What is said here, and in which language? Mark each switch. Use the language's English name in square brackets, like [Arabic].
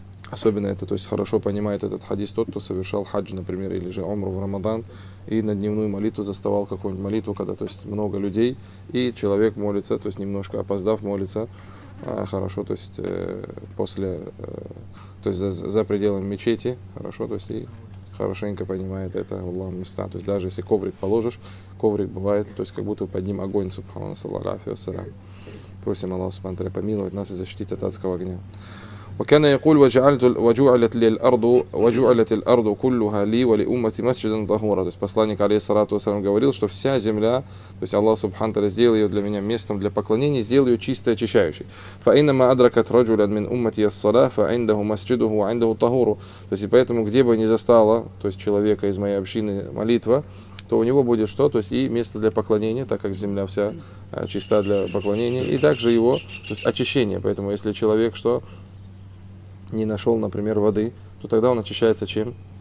[Russian] Особенно это, то есть, хорошо понимает этот хадис тот, кто совершал хадж, например, или же умру в Рамадан, и на дневную молитву заставал какую-нибудь молитву, когда, то есть, много людей, и человек молится, то есть, немножко опоздав, молится, хорошо, то есть, после, то есть, за пределами мечети, хорошо, то есть, и хорошенько понимает это, Аллаху мустаан. То есть, даже если коврик положишь, коврик бывает, то есть, как будто под ним огонь, субханаллах, саллаллаху алейхи ва саллям. Просим Аллаха субхана ва тааля помиловать нас и защитить от адского огня. [Arabic] وكان يقول وجعلت وجعلت لي الأرض وجعلت الأرض كلها لي ولأمتي مسجدا طهورا. [Russian] То есть посланник алейхиссалату вассалям говорил, что вся земля, то есть Аллах субханта разделил ее для меня местом для поклонения, сделал ее чистой, очищающей. [Arabic] فإنما أدركت رجلا من أمتي الصلاة فعنده مسجده وعنده طهور. [Russian] То есть поэтому где бы ни застала, то есть человека из моей общины молитва, то у него будет что? То есть и место для поклонения, так как земля вся чиста для поклонения, и также его, то есть очищение. Поэтому если человек что? Не нашел, например, воды, то тогда он очищается чем?